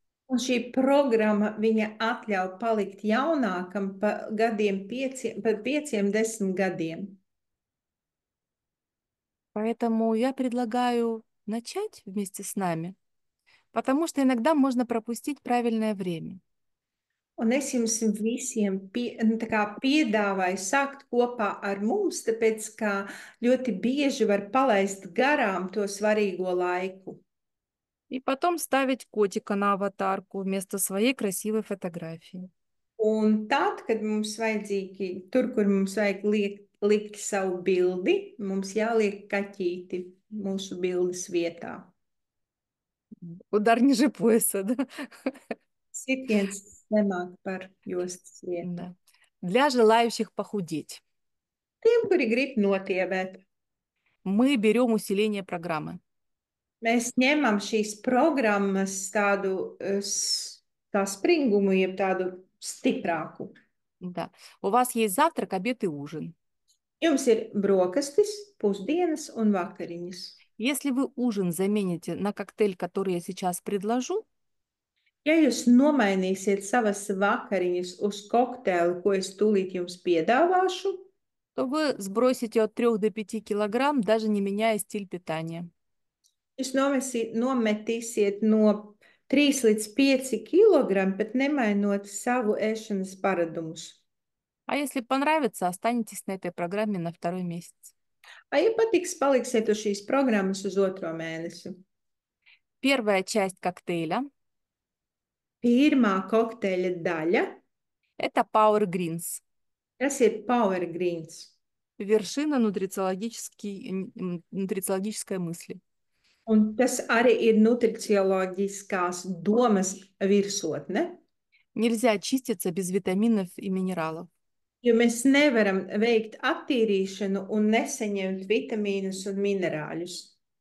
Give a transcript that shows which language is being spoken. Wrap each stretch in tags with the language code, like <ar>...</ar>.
<lv>Un šī programma viņa atļauj palikt jaunākam pa 5-10 gadiem.</lv> <ru>Поэтому я предлагаю начать вместе с нами, потому что иногда можно пропустить правильное время.</ru> <lv>Un es jums visiem piedāvāju sākt kopā ar mums, tāpēc ka ļoti bieži var palaist garām to svarīgo laiku.</lv> <ru>И потом ставить котика на аватарку вместо своей красивой фотографии.</ru> <lv>Un tad, kad mums vajadzīgi, tur, kur mums vajag likt savu bildi, mums jāliek kaķīti mūsu bildes vietā.</lv> <ru>Удар ниже пояса, да?</ru> <lv>Sitiens zemāk par jostas vietu.</lv> <ru>Да. Для желающих похудеть</ru> <lv>Tiem, kuri grib notievēt,</lv> <ru>мы берем усиление программы.</ru> <lv>mēs ņemam šīs programmas tādu tā springumu, jeb tādu stiprāku.</lv> <ru>Да. У вас есть завтрак, обед и ужин.</ru> <lv>Jums ir brokastis, pusdienas un vakariņas.</lv> <ru>Если вы ужин замените на коктейль, который я сейчас предложу,</ru> <lv>Ja jūs nomainīsiet savas vakariņas uz kokteili, ko es tūlīt jums piedāvāšu,</lv> <ru>то вы сбросите от 3 до 5 килограмм, даже не меняя стиль питания.</ru> <lv>jūs nometīsiet no 3 līdz 5 kg, bet nemainot savu ēšanas paradumus.</lv> <ru>А если понравится, останетесь на этой программе на 2-й месяц.</ru> <lv>Ja patiks, paliksiet uz šīs programmas uz 2. mēnesi.</lv> <ru>Первая часть коктейля</ru> <lv>Pirmā kokteļa daļa,</lv> <ru>это Power Greens.</ru> <lv>tas ir Power Greens.</lv> <ru>Вершина нутрициологической мысли.</ru> <lv>Un tas arī ir nutricioloģiskās domas virsotne,</lv> <ru>Нельзя чиститься без витаминов и минералов.</ru> <lv>jo mēs nevaram veikt attīrīšanu un nesaņemt vitamīnus un minerāļus.</lv>